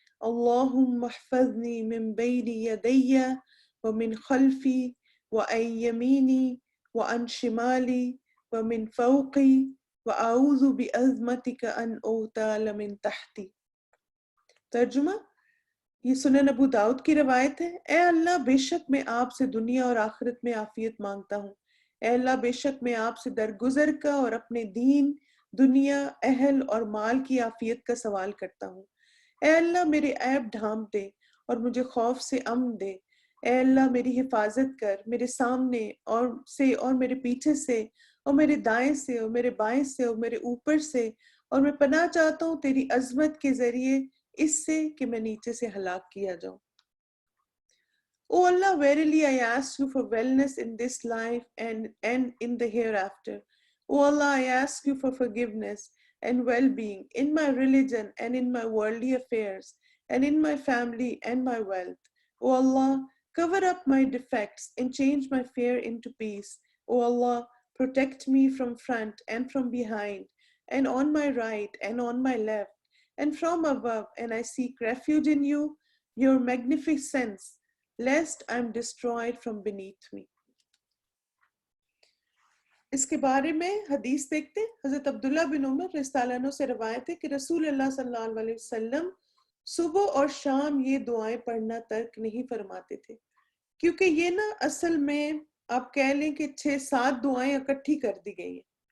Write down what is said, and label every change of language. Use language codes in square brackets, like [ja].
[ar] اللهم احفظني من بين يدي ومن خلفي وعن يميني وعن شمالي ومن فوقي وأعوذ بعظمتك أن أغتال من تحتي. [ur] ترجمہ، یہ سنن ابو داؤد کی روایت ہے۔ اے اللہ، بے شک میں آپ سے دنیا اور آخرت میں عافیت مانگتا ہوں۔ اے اللہ، بے شک میں آپ سے درگزر کا اور اپنے دین، دنیا، اہل اور مال کی عافیت کا سوال کرتا ہوں۔ اے اللہ، میرے عیب ڈھانپ دے اور مجھے خوف سے امن دے۔ اے اللہ، میری حفاظت کر، میرے سامنے اور میرے پیچھے سے اور میرے دائیں سے اور میرے بائیں سے اور میرے اوپر سے، اور میں پناہ چاہتا ہوں تیری عظمت کے ذریعے اس سے کہ میں نیچے سے ہلاک کیا جاؤں۔ [en] O Allah, verily I ask you for wellness in this life and in the hereafter. O Allah, I ask you for forgiveness and well-being in my religion and in my worldly affairs and in my family and my wealth. O Allah, cover up my defects and change my fear into peace. O Allah, protect me from front and from behind and on my right and on my left and from above, and I seek refuge in you, your magnificence, lest I am destroyed from beneath me. [ur] اس کے بارے میں حدیث دیکھتے ہیں۔ حضرت عبداللہ بن عمر رضی اللہ عنہ سے روایت ہے کہ رسول اللہ صلی اللہ علیہ وسلم صبح اور شام یہ دعائیں پڑھنا ترک نہیں فرماتے تھے، کیونکہ یہ نا اصل میں آپ کہہ لیں کہ 6-7 دعائیں اکٹھی کر دی گئی ہیں،